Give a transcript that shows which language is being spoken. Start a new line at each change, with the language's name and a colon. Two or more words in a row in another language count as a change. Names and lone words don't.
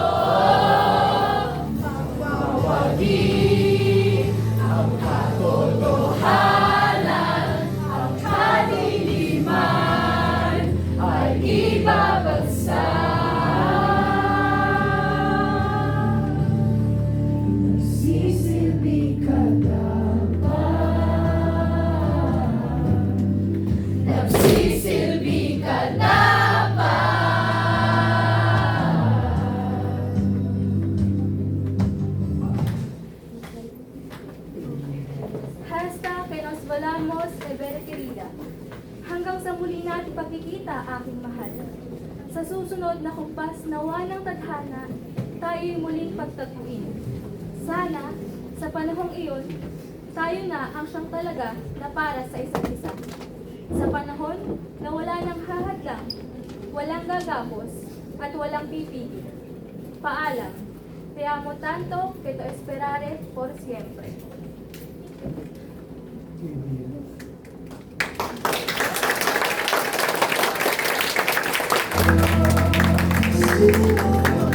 Filipino: Pagwawagi ang katotohanan, ang kadiliman ay ibabagsak. Nagsisilbi ka dapat, nagsisilbi ka dapat.
Spanish: Hasta que nos volamos de ver querida.
Filipino: Hanggang sa muli natin pagkikita, aking mahal. Sa susunod na kumpas nawa ng tadhana, tayo'y muling pagtagpuin. Sana, sa panahong iyon, tayo na ang siyang talaga na para sa isa't isa. Sa panahon na wala nang hahadlang, walang gagapos, at walang pipigil. Paalam.
Spanish: Te amo tanto que te esperaré por siempre.
Filipino: Sino